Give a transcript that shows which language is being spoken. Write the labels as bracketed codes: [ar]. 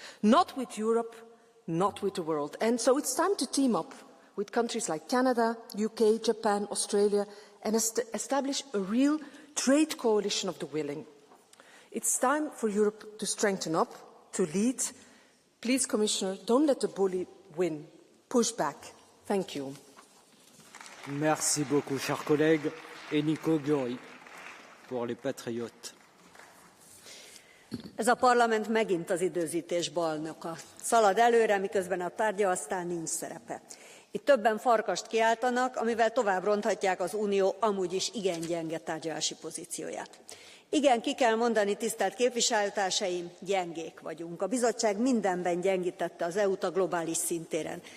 [en] Not with Europe, not with the world. And so it's time to team up with countries like Canada, UK, Japan, Australia, and establish a real trade coalition of the willing. It's time for Europe to strengthen up, to lead. Please, Commissioner, don't let the bully win. Push back. Thank you. [fr] Merci beaucoup, chers collègues. Et Nico Gyori, pour les Patriotes. [hu] Ez a parlament megint az időzítés bajnoka. Szalad előre, miközben a tárgyalásnál nincs szerepe. Itt többen farkast kiáltanak, amivel tovább ronthatják az Unió amúgy is igen gyenge tárgyalási pozícióját. Igen, ki kell mondani, tisztelt képviselőtársaim, gyengék vagyunk. A bizottság mindenben gyengítette az EU-t a globális szintéren.